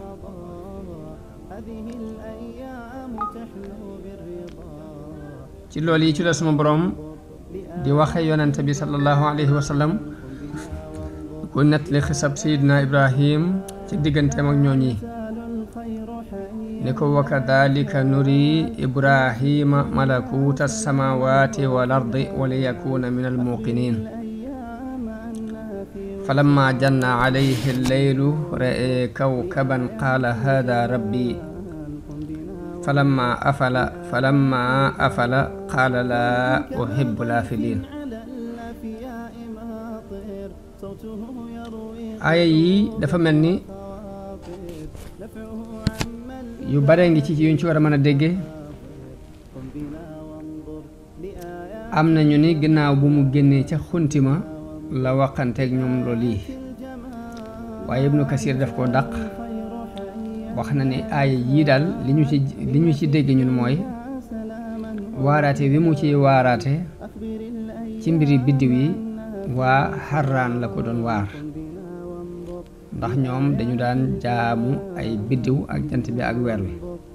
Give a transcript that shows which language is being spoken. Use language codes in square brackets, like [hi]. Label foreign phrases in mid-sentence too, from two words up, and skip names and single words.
[wo] ci loolu yi ci la suma boroom di waxe yonent bi [ar] صلى الله عليه وسلم [wo] ku nettali xisab sayidna Ibrahim ci digganteem ak ñooñi ni ko [ar] وكذلك نري إبراهيم ملكوت السماوات والأرض وليكون من الموقنين فلما جن عليه الليل رأى كوكبا قال هذا ربي فلما أفل قال لا أحب الآفلين. [wo] aaya yi dafa mel ni yu bare ngi ci yuñ ci war a mën a dégge. am nañu ni ginnaaw bu mu génnee ca xuntima la waxanteeg ñoom loolu yi waaye Ibnu Kasir daf koo dàq wax na ni aaya yii daal li ñu ci dégg ñun mooy waaraate wi mu ci waaraate ci mbiri biddiw yi waa Harraan la ko doon waar ndax ñoom dañu daan jaamu ay biddiw ak jant bi ak weer wi.